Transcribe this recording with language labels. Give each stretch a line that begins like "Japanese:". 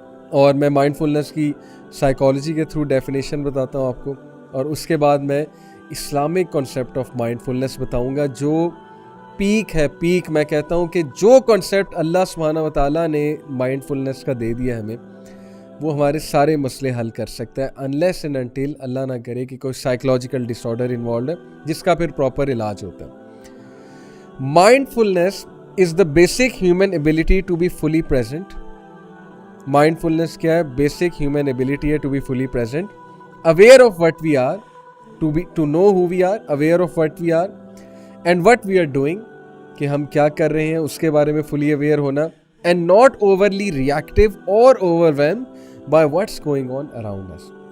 Urdu: اور میں مائنڈ فلنس کی سائیکالوجی کے تھرو ڈیفینیشن بتاتا ہوں آپ کو, اور اس کے بعد میں اسلامک کانسیپٹ آف مائنڈ فلنس بتاؤں گا, جو پیک ہے. پیک میں کہتا ہوں کہ جو کانسیپٹ اللہ سبحانہ و تعالیٰ نے مائنڈ فلنس کا دے دیا ہمیں, وہ ہمارے سارے مسئلے حل کر سکتا ہے,
English: unless and until
Urdu: اللہ نہ کرے کہ کوئی سائیکولوجیکل ڈس آرڈر انوالوڈ ہے جس کا پھر پراپر علاج ہوتا ہے.
English: Mindfulness is the basic human ability to be fully present. Mindfulness
Urdu: کیا ہے؟
English: basic human ability ہے to be fully present, aware of what we are, to know who we are, aware of what we are and what we are doing,
Urdu: کہ ہم کیا کر رہے ہیں اس کے بارے میں فلی اویئر ہونا,
English: And not overly reactive اور overwhelm by what's going on around us.